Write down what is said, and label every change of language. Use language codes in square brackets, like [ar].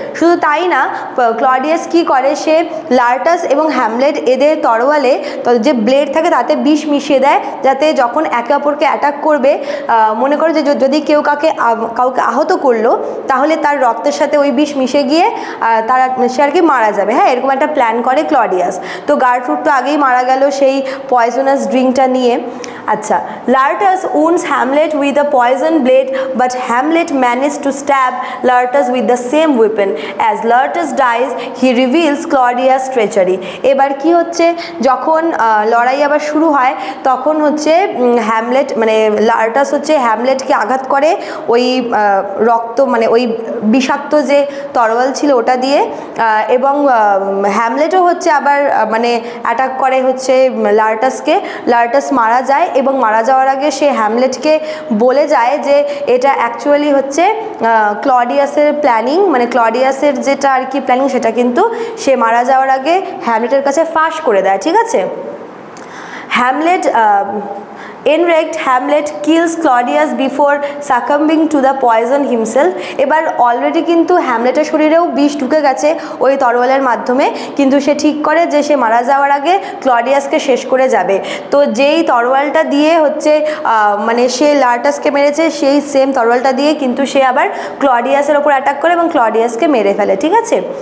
[bn] শুধু তাই না, ক্লডিয়াস কি করে, সে লার্টাস এবং হ্যামলেট এদের তরোয়ালে যে ব্লেড থাকে তাতে বিষ মিশিয়ে দেয়, যাতে যখন একে অপরকে অ্যাটাক করবে, মনে করে যে যদি কেউ কাউকে আহত করলো তাহলে তার রক্তের সাথে ওই বিষ মিশে গিয়ে সে আর কি মারা যাবে। হ্যাঁ, এরকম একটা প্ল্যান করে ক্লডিয়াস। তো গার্ট্রুড তো আগেই মারা গেল সেই পয়জনাস ড্রিঙ্কটা নিয়ে। [en] আচ্ছা, Laertes wounds Hamlet with a poison blade, but Hamlet managed to stab Laertes with the same weapon. As Laertes dies, he reveals Claudius' treachery. [bn] এবার কি হচ্ছে, যখন লড়াই আবার শুরু হয়, তখন হচ্ছে হ্যামলেট মানে লার্টাস হচ্ছে হ্যামলেটকে আঘাত করে ওই রক্ত মানে ওই বিষাক্ত যে তরোয়াল ছিল ওটা দিয়ে, এবং হ্যামলেটও হচ্ছে আবার মানে অ্যাটাক করে হচ্ছে লার্টাসকে। লার্টাস মারা যায়, এবং মারা যাওয়ার আগে সে হ্যামলেটকে বলে যায় যে এটা অ্যাকচুয়ালি হচ্ছে ক্লডিয়াসের প্ল্যানিং, মানে ক্লডিয়াসের যেটা আর কি প্ল্যানিং সেটা কিন্তু সে মারা যাওয়ার আগে হ্যামলেটের কাছে ফাঁস করে দেয়, ঠিক আছে। Hamlet [en] Enraged, Hamlet kills Claudius before succumbing to the poison himself. [bn] এবার অলরেডি কিন্তু হ্যামলেটের শরীরেও বিষ ঢুকে গেছে ওই তরোয়ালের মাধ্যমে, কিন্তু সে ঠিক করে যে সে মারা যাওয়ার আগে ক্লডিয়াসকে শেষ করে যাবে। তো যেই তরোয়ালটা দিয়ে হচ্ছে মানে সে লার্টাসকে মেরেছে, সেই সেম তরোয়ালটা দিয়ে কিন্তু সে আবার ক্লডিয়াসের ওপর অ্যাটাক করে এবং ক্লডিয়াসকে মেরে ফেলে, ঠিক আছে।